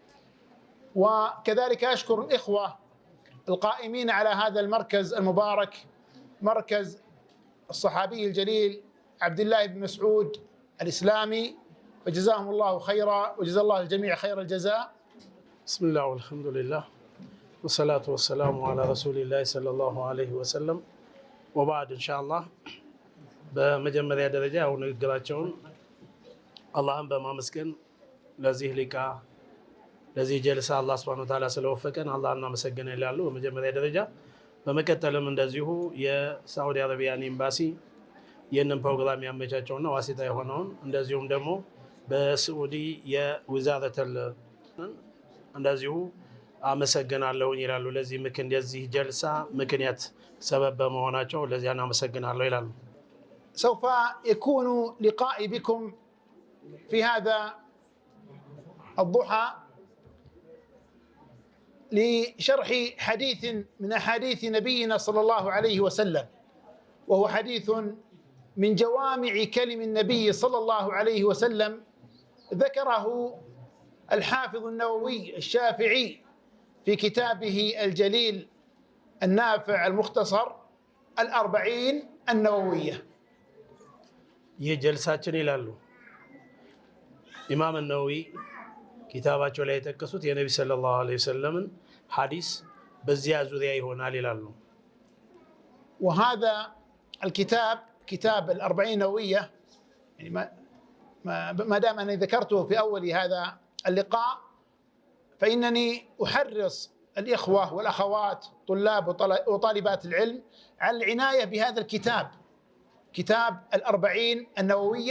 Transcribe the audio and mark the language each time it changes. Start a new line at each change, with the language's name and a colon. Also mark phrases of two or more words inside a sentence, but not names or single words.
Arabic: وكذلك أشكر الإخوة القائمين على هذا المركز المبارك، مركز الصحابي الجليل عبد الله بن مسعود الإسلامي، وجزاهم الله خيرا وجزا الله الجميع خير الجزاء. بسم الله والحمد لله والصلاة والسلام على رسول الله صلى الله عليه وسلم وبعد إن شاء الله بمجمع درجة
Amharic: ونقراቸውን አላህን በማመስገን ለዚህ ሊቃ ለዚህ ጀልሳ አላህ
Arabic: سبحانه وتعالى
Amharic: ስለወፈቀን አላህን እናመሰግናለን ይላሉ በመጀመሪያ ደረጃ። በመቀጠልም እንደዚሁ የሳዑዲ አረቢያን ኤምባሲ ይህንን ፕሮግራም ያመቻቸውና ዋሲታ የሆነውን እንደዚሁም ደግሞ በሳዑዲ የወዛረተል እንደዚሁ አመሰግናለሁ ይላሉ። ለዚህ እንደዚህ ጀልሳ ምክንያት ሰበብ በመሆናቸው ለዚህ አመሰግናለሁ ይላሉ።
Arabic: سوف يكون لقائي بكم في هذا الضحى لشرح حديث من أحاديث نبينا صلى الله عليه وسلم، وهو حديث من جوامع كلم النبي صلى الله عليه وسلم، ذكره الحافظ النووي الشافعي في كتابه الجليل النافع المختصر الأربعين النووية.
Amharic: የጀልሳችን ይላሉ ኢማም النووي كتاباቸው ላይ የተከሱት የነብዩ
Arabic: صلى الله عليه وسلم
Amharic: ሐዲስ በዚያ ዙሪያ ይሆናል ይላሉ።
Arabic: وهذا الكتاب كتاب الأربعين النووية، يعني ما دام أني ذكرته في أول هذا اللقاء فإنني أحرص الإخوة والأخوات طلاب وطالبات العلم على العناية بهذا الكتاب، كتاب الأربعين النووية.